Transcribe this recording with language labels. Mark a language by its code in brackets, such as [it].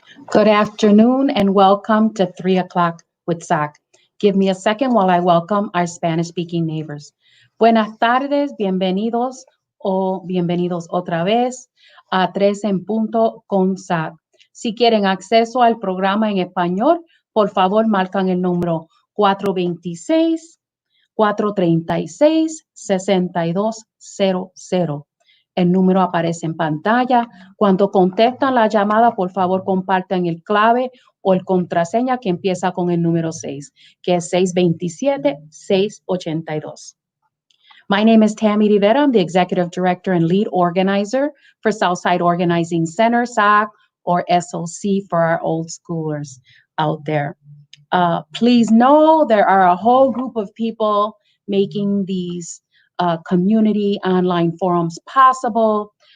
[en] Good afternoon and welcome to 3 o'clock with SOC. Give me a second while I welcome our Spanish-speaking neighbors. [es] Buenas tardes, bienvenidos o bienvenidos otra vez a 3 en punto con SOC. Si quieren acceso al programa en español, por favor marcan el número 426-436-6200. El número aparece en pantalla. Cuando contestan la llamada, por favor, compartan el clave o el contraseña que empieza con el número 6, que es 627-682. [en] My name is Tammy Rivera. I'm the Executive Director and Lead Organizer for Southside Organizing Center, SOC, or SOC for our old schoolers out there. Please know there are a whole group of people making these community online forums possible.